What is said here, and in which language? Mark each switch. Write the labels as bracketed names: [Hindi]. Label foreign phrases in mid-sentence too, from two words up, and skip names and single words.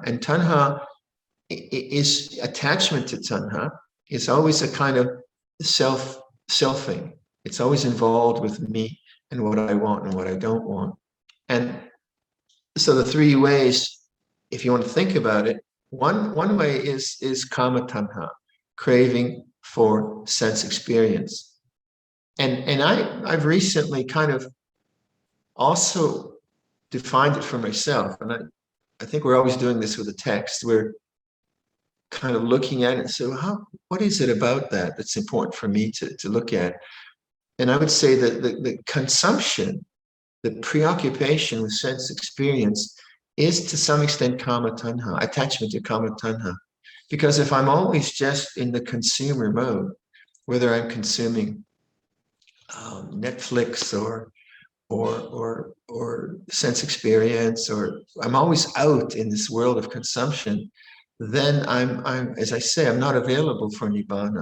[English] And tanha is attachment to tanha. It's always a kind of selfing. It's always involved with me and what I want and what I don't want. And so the three ways, if you want to think about it, one way is [Pali] kama tanha, [English] craving for sense experience. And I've recently kind of also defined it for myself. And I think we're always doing this with the text. We're kind of looking at it and say, what is it about that that's important for me to look at? And I would say that the consumption, the preoccupation with sense experience is to some extent [Pali] kama tanha, [English] attachment to [Pali] kama tanha. [English] Because if I'm always just in the consumer mode, whether I'm consuming Netflix or sense experience, or I'm always out in this world of consumption, then I'm as I say, I'm not available for nibbana.